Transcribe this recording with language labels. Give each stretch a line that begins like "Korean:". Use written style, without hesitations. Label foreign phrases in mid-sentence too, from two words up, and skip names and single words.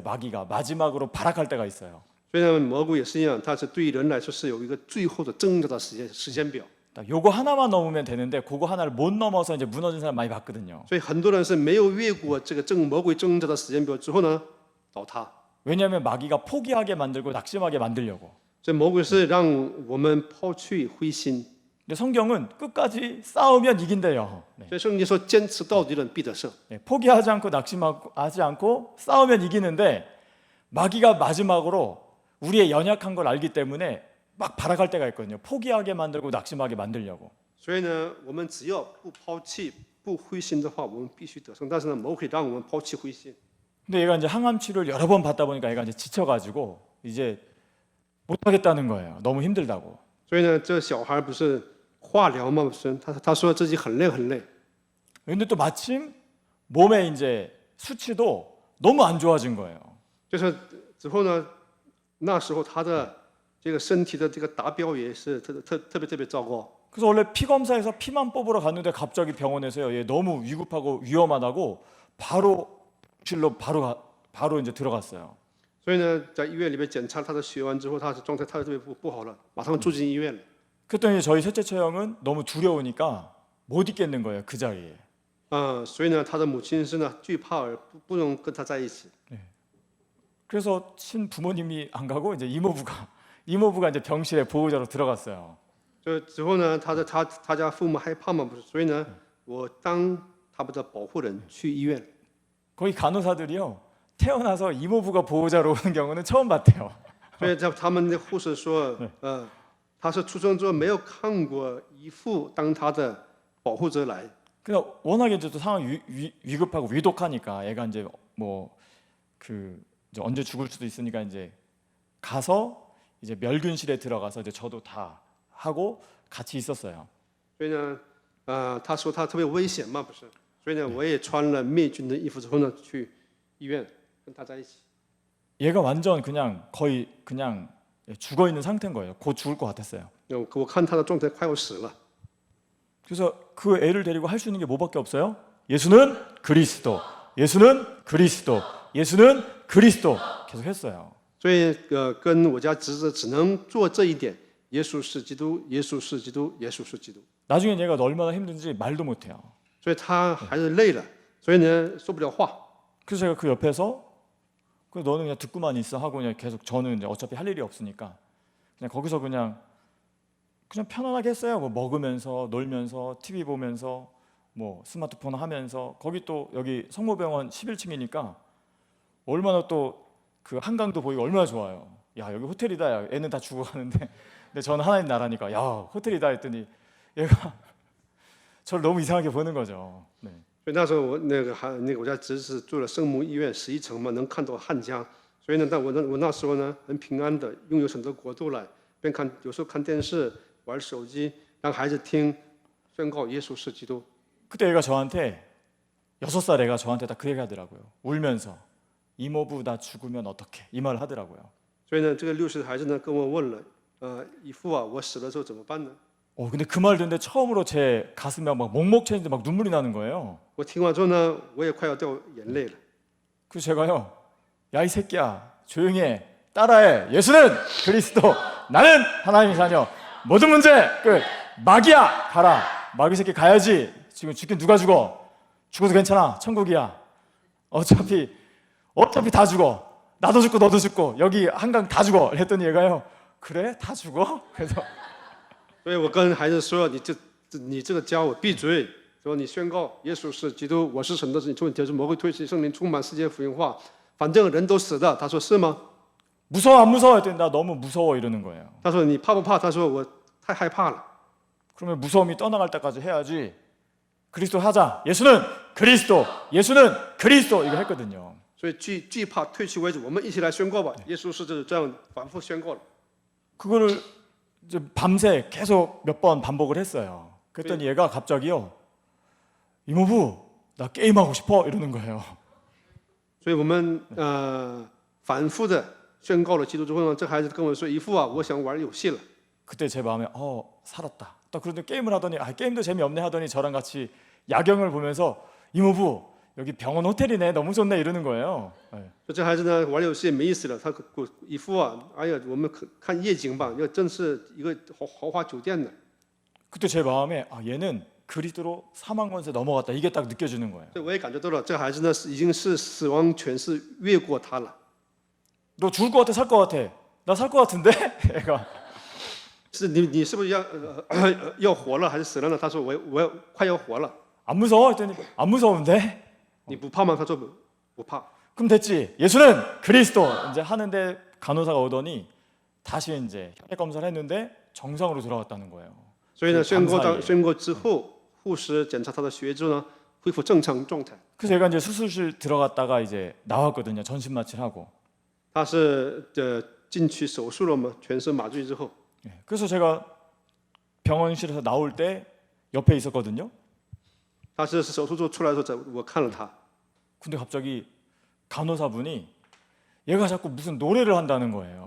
Korean: 마귀가 마지막으로 발악할 때가 있어요.
Chinese: 所以呢，魔鬼也是一样，他是对人来说是有一个最后的挣扎的时间表。
Korean: 요거 하나만 넘으면 되는데 그거 하나를 못 넘어서 이제 무너진 사람 많이 봤거든요.
Chinese: 所以很多人是没有越过这个魔鬼挣扎的时间表之后呢，倒塌。
Korean: 왜냐하면 마귀가 포기하게 만들고 낙심하게 만들려고.
Chinese: 所以魔鬼是让我们抛去灰心。
Korean: 근데 성경은 끝까지 싸우면 이긴대요.
Chinese: 所以圣经说，坚持到底的人必得胜。
Korean: 포기하지 않고 낙심하지 않고 싸우면 이기는데 마귀가 마지막으로 우리의 연약한 걸 알기 때문에 막 발악할 때가 있거든요. 포기하게 만들고 낙심하게 만들려고.
Chinese: 所以呢，我们只要不抛弃、不灰心的话，我们必须得胜。但是呢，魔鬼让我们抛弃灰心。
Korean: 근데 얘가 이제 항암 치료를 여러 번 받다 보니까 얘가 이제 지쳐가지고 이제 못 하겠다는 거예요. 너무 힘들다고.
Chinese: 所以呢，这小孩不是化疗吗？不是，他说自己很累很累。
Korean: 근데 또 마침 몸에 이제 수치도 너무 안 좋아진 거예요.
Chinese: 就是之后呢，那时候他的这个身体的这个达标也是特别糟糕。
Korean: 그래서 원래 피 검사에서 피만 뽑으러 갔는데 갑자기 병원에서요. 얘 너무 위급하고 위험하다고 바로 실로 바로 이제 들어갔어요.
Chinese: 所以呢，在医院里面检查他的血完之后，他的状态特别不好了，马上住进医院了。
Korean: 그랬더니 저희 셋째 처형은 너무 두려우니까 못 있겠는 거예요, 그 자리에.
Chinese: 所以呢，他的母亲是呢惧怕而不能跟他在一起。
Korean: 그래서 친부모님이 안 가고 이제 이모부가 이제 병실에 보호자로 들어갔어요.
Chinese: 这之后呢，他家父母害怕嘛，不是？所以呢，我当他们的保护人去医院。
Korean: 거기 간호사들이요, 태어나서 이모부가 보호자로 오는 경우는 처음 봤대요.
Chinese: 所以他们的护士说，他是出生之后没有看过姨父当他的保护者来。
Korean: 그냥 워낙에 이제 또 상황이 위급하고 위독하니까 애가 이제 뭐 그 언제 죽을 수도 있으니까 이제 가서 이제 멸균실에 들어가서 이제 저도 다 하고 같이 있었어요.
Chinese: 所以呢，他说他特别危险嘛，不是？所以呢，我也穿了灭菌的衣服之后呢，去医院跟他在一起。
Korean: 얘가 완전 그냥 거의 그냥 죽어 있는 상태인 거예요. 곧 죽을 것 같았어요.
Chinese: 我看他的状态快要死了。
Korean: 그래서 그 애를 데리고 할 수 있는 게 뭐밖에 없어요? 예수는 그리스도, 예수는 그리스도, 예수는 그리스도 계속 했어요.
Chinese: 所以跟我家侄子只能做这一点：耶稣是基督，耶稣是基督，耶稣是基督。
Korean: 나중에 얘가 얼마나 힘든지 말도 못해요.
Chinese: 所以他还是累了，所以呢说不了话。
Korean: 그래서 제가 그 옆에서 그 너는 그냥 듣고만 있어 하고 그냥 계속 저는 이제 어차피 할 일이 없으니까 그냥 거기서 그냥 편안하게 했어요. 뭐 먹으면서 놀면서 TV 보면서 뭐 스마트폰 하면서 거기 또 여기 성모병원 11층이니까 얼마나 또 그 한강도 보이고 얼마나 좋아요. 야 여기 호텔이다. 야, 애는 다 죽어가는데 근데 저는 하나님 나라니까 야 호텔이다 했더니 얘가 저를 너무 이상하게 보는 거죠. 네.
Chinese: 所以那时候我家侄子住了圣母医院11层嘛，能看到汉江。所以呢，但我那时候呢很平安的拥有很多国度来，边看有时候看电视、玩手机，让孩子听宣告耶稣是基督。
Korean: 그때 애가 저한테 6살 애가 저한테 다 그 얘기 하더라고요. 울면서 이모부 나 죽으면 어떡해 이 말을 하더라고요.
Chinese: 所以呢，这个60孩子呢跟我问了，姨父啊，我死了之后怎么办呢？
Korean: 근데 그 말 듣는데 처음으로 제 가슴에 막 목목채인데 막 눈물이 나는 거예요.
Chinese: 我听完之后呢，我也快要掉眼泪了。
Korean: 그래서 제가요, 야 이 새끼야 조용히 해, 따라해. 예수는 그리스도, 나는 하나님의 자녀. 모든 문제 끝. 마귀야 가라. 마귀 새끼 가야지. 지금 죽긴 누가 죽어? 죽어도 괜찮아. 천국이야. 어차피 다 죽어. 나도 죽고 너도 죽고 여기 한강 다 죽어. 했더니 얘가요, 그래 다 죽어? 그래서
Chinese: 所以我跟孩子说，你这个家伙闭嘴，说你宣告耶稣是基督，我是神的子，你从就是魔鬼退去，圣灵充满世界福音化，反正人都死的。他说是吗？
Korean: 무서워 안 무서워 했더니 나 너무 무서워 이러는 거예요.
Chinese: 他说你怕不怕？他说我太害怕了。
Korean: 그러면 무서움이 떠나갈 때까지 해야지. 그리스도 하자. 예수는 그리스도, 예수는 그리스도 이거 했거든요.
Chinese: 所以惧怕退去为止，我们一起来宣告吧，耶稣是这样反复宣告了。
Korean: 그거를 이제 밤새 계속 몇 번 반복을 했어요. 그랬더니 얘가 갑자기요, 이모부 나 게임하고 싶어 이러는 거예요.
Chinese: 所以我们反复的宣告了基督之后呢，这孩子跟我说：“姨父啊，我想玩游戏了。”
Korean: 그때 제 마음에 살았다. 딱 그런데 게임을 하더니 게임도 재미없네 하더니 저랑 같이 야경을 보면서 이모부 여기 병원 호텔이네 너무 좋네 이러는 거예요. 네.
Chinese: 这孩子呢玩游戏没意思了，他姨父啊，哎呀，我们看夜景吧，要真是一个豪华酒店的。
Korean: 그때 제 마음에 얘는 그리스도로 사망 권세 넘어갔다 이게 딱 느껴지는 거예요.
Chinese: 所以我也感觉到了，这孩子呢已经是死亡权势越过他了。
Korean: 너 죽을 것 같아 살 것 같아? 나 살 것 같은데? 얘가
Chinese: 是你是不是要活了还是死了呢？他说我快要活了。
Korean: 안 무서워? 했더니 안 무서운데?
Chinese: 你不怕吗？他说不怕。
Korean: 그럼 됐지. 예수는 그리스도 이제 하는데 간호사가 오더니 다시 이제 혈액 검사를 했는데 정상으로 돌아왔다는 거예요.
Chinese: 所以呢，宣告之后，护士检查他的血液之后呢，恢复正常状态。
Korean: 그래서 제가 이제 수술실 들어갔다가 이제 나왔거든요. 전신 마취를 하고.
Chinese: 他是进去手术了嘛，全身麻醉之后。
Korean: 그래서 제가 병원실에서 나올 때 옆에 있었거든요.
Chinese: 他是手术之后出来的时候，我看了他。
Korean: 근데 갑자기 간호사분이 얘가 자꾸 무슨 노래를 한다는 거예요.